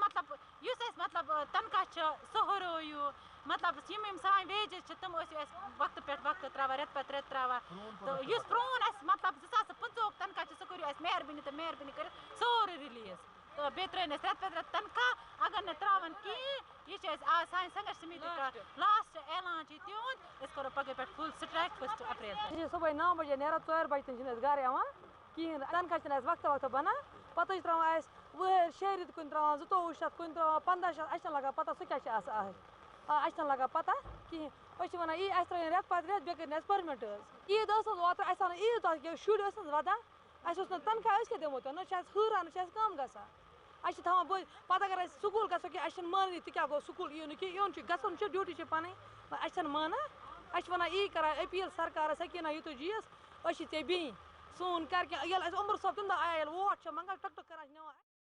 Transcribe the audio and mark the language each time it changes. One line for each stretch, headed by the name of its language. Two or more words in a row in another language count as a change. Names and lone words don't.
Kashmiri: مطلب یُس اَسہِ مطلب تنخواہ چھُ سُہ ہُرٲیِو مطلب یِم سٲنۍ ویجز چھِ تِم ٲسِو اَسہِ وقتہٕ پٮ۪ٹھ وقتہٕ ترٛاوان رٮ۪تہٕ پتہٕ رٮ۪تہٕ ترٛاوان تہٕ یُس پرٛون اَسہِ مطلب 2015 تنخواہ چھُ سُہ کٔرِو اَسہِ مہربٲنی تہٕ مہربٲنی کٔرِتھ سورُے رِلیٖز تہٕ بیٚیہِ ترٛٲیِن اَسہِ رٮ۪تہٕ پتہٕ رٮ۪تہٕ تنخواہ اگر نہٕ ترٛاوَن کِہیٖنۍ یہِ چھِ اَسہِ سانہِ سنگھرش سمیتی کا لاسٹ اعلان چھُ تِہُنٛد أسۍ کَرو پگہہ پٮ۪ٹھ
English: full strike
Kashmiri: 1 اپریل صبح 9 بجے نیران 4 بجے تام چھِنہٕ أسۍ گرٕ یِوان کِہیٖنۍ تنخواہ چھِنہٕ اَسہِ وقتہٕ بنان پتہٕ چھِ ترٛاوان اَسہِ وٕہٕرۍ 6 رٮ۪تۍ کُنہِ ترٛاوان 2200 کُنہِ ترٛاوان 1500 اَسہِ چھَنہٕ لگان پتہ سُہ کیٛاہ چھِ آسان اَسہِ چھَنہٕ لگان پتہ کِہیٖنۍ أسۍ چھِ وَنان اَسہِ ترٛٲیِن رٮ۪تہٕ پتہٕ رٮ۪تھ بیٚیہِ کٔرِنۍ اَسہِ پٔرمِٹ حظ عیٖد ٲس حظ اوترٕ اَسہِ آو نہٕ عیٖد تَتھ کیٚنٛہہ شُرۍ ٲسۍ نہٕ وَدان اَسہِ اوس نہٕ تنخواہ أسۍ کیٛاہ دِمو تۄہہِ نہ چھِ اَسہِ ہُران نہ چھِ اَسہِ کَم گژھان اَسہِ چھِ تھاوان پتہٕ اگر أسۍ سکوٗل گژھو کینٛہہ اَسہِ چھِنہٕ مانٲنی تہِ کیٛاہ گوٚو سکوٗل یِیِو نہٕ کینٛہہ یُن چھُ گژھُن چھُ ڈیوٗٹی چھِ پَنٕنۍ اَسہِ چھَنہٕ مانان اَسہِ چھِ وَنان یی کَران أپیٖل سرکارَس سکیٖنہ یِتُے جیٖیَس أسۍ چھِ ژےٚ بیٚنہِ سون کَر کینٛہہ ییٚلہِ اَسہِ عمر صٲب تَمہِ دۄہ آیا ییٚلہِ ووٹ چھِ منٛگان ٹک ٹک کَران چھِ نِوان